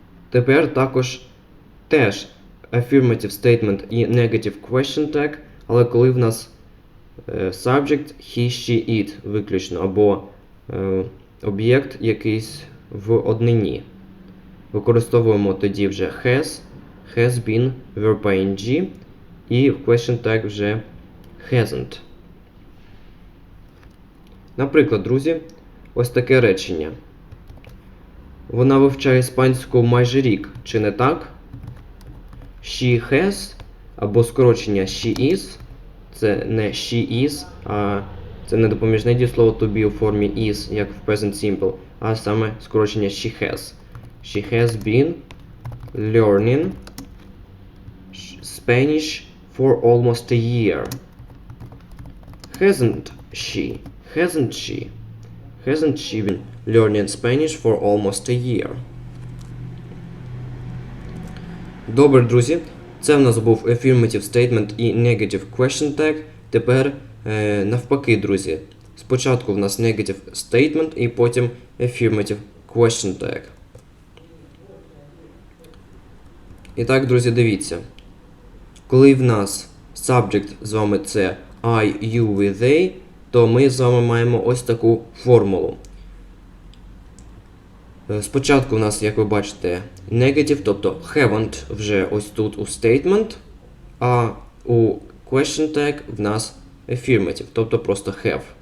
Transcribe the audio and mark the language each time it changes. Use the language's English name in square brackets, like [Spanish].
[Ukrainian] Тепер також теж [English] affirmative statement [Ukrainian] і [English] negative question tag, [Ukrainian] але коли в нас subject he, she, it виключно, або об'єкт якийсь в однині. Використовуємо тоді вже [English] has been, verb ing, [Ukrainian] і в question tag вже hasn't. Наприклад, друзі, ось таке речення. Вона вивчає іспанську майже рік, чи не так? [English] She has, [Ukrainian] або скорочення [English] she is, [Ukrainian] це не [English] she is, [Ukrainian] а це не допоміжне дієслово [English] to be [Ukrainian] у формі is, як в [English] present simple, [Ukrainian] а саме скорочення [English] she has. She has been learning Spanish for almost a year. Hasn't she? Hasn't she? Hasn't she been learning Spanish for almost a year? [Ukrainian] Добре, друзі. Це в нас був [English] affirmative statement [Ukrainian] і [English] negative question tag. [Ukrainian] Тепер навпаки, друзі. Спочатку в нас [English] negative statement [Ukrainian] і потім [English] affirmative question tag. [Ukrainian] І так, друзі, дивіться. Коли в нас subject з вами це [English] I, you, we, they, [Ukrainian] то ми з вами маємо ось таку формулу. Спочатку в нас, як ви бачите, negative, тобто haven't вже ось тут у statement, а у [English] question tag [Ukrainian] в нас affirmative, тобто просто have.